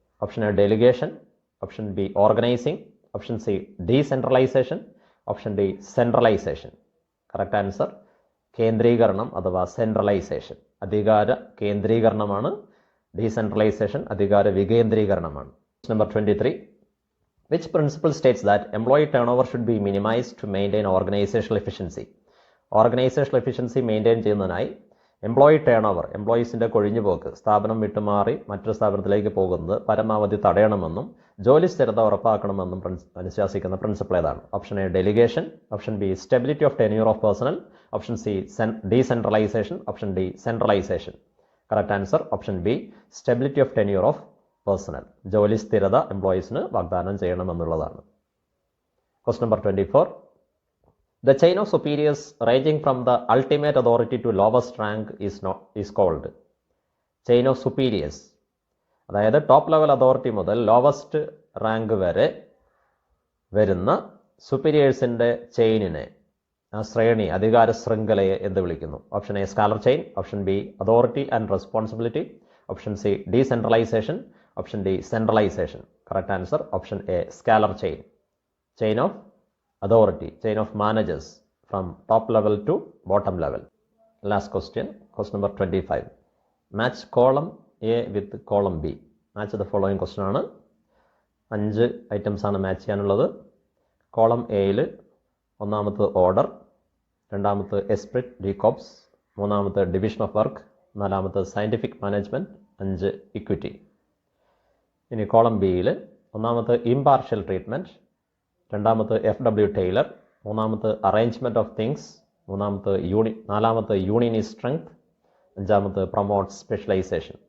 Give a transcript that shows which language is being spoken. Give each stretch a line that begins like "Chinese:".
Malayalam: Option A delegation. Option B organising. Option C decentralisation. Option D centralisation. Correct answer കേന്ദ്രീകരണം അഥവാ centralisation. അധികാര കേന്ദ്രീകരണമാണ്. Decentralisation അധികാര വികേന്ദ്രീകരണമാണ്. Number 23.
English: Which principle states that employee turnover should be minimized to maintain organizational efficiency?
Malayalam: Organisational efficiency maintain ചെയ്യുന്നതിനായി employee turn over, എംപ്ലോയീസിൻ്റെ കൊഴിഞ്ഞുപോക്ക്, സ്ഥാപനം വിട്ടുമാറി മറ്റൊരു സ്ഥാപനത്തിലേക്ക് പോകുന്നത് പരമാവധി തടയണമെന്നും ജോലി സ്ഥിരത ഉറപ്പാക്കണമെന്നും അനുശാസിക്കുന്ന പ്രിൻസിപ്പിൾ ഏതാണ്? Option A delegation. Option B stability of tenure of personal. Option C decentralisation. Option D centralisation. Correct answer option B stability of tenure of personal. ജോലി സ്ഥിരത എംപ്ലോയീസിന് വാഗ്ദാനം ചെയ്യണമെന്നുള്ളതാണ്. Question number 24.
English: The chain of superiors ranging from the ultimate authority to lowest rank is called chain of superiors.
Malayalam: അതായത് top level authority മുതൽ lowest rank വരെ വരുന്ന സുപ്പീരിയേഴ്സിൻ്റെ ചെയിനിനെ, ആ ശ്രേണി, അധികാര ശൃംഖലയെ എന്ത് വിളിക്കുന്നു? Option A scalar chain. Option B authority and responsibility. Option C decentralisation. Option D centralisation. Correct answer option A scalar chain.
English: Chain of authority, chain of managers from top level to bottom level. Last question, question number 25. Match column A with column B. Match the following question ആണ്.
Malayalam: 5 items ആണ് match ചെയ്യാനുള്ളത്. Column എയിൽ ഒന്നാമത്തെ order, രണ്ടാമത്തെ esprit ഡീകോപ്സ്, മൂന്നാമത്തെ division of work, നാലാമത്തെ scientific management, 5 equity. ഇനി column ബിയിൽ ഒന്നാമത്തെ ഇംപാർഷ്യൽ ട്രീറ്റ്മെൻറ്റ്, രണ്ടാമത്തെ FW ടൈലർ, മൂന്നാമത്തെ അറേഞ്ച്മെൻറ്റ് ഓഫ് തിങ്സ്, നാലാമത്തെ യൂണിയൻ ഈസ് സ്ട്രെങ്ത്, അഞ്ചാമത്തെ പ്രൊമോട്ട് സ്പെഷ്യലൈസേഷൻ.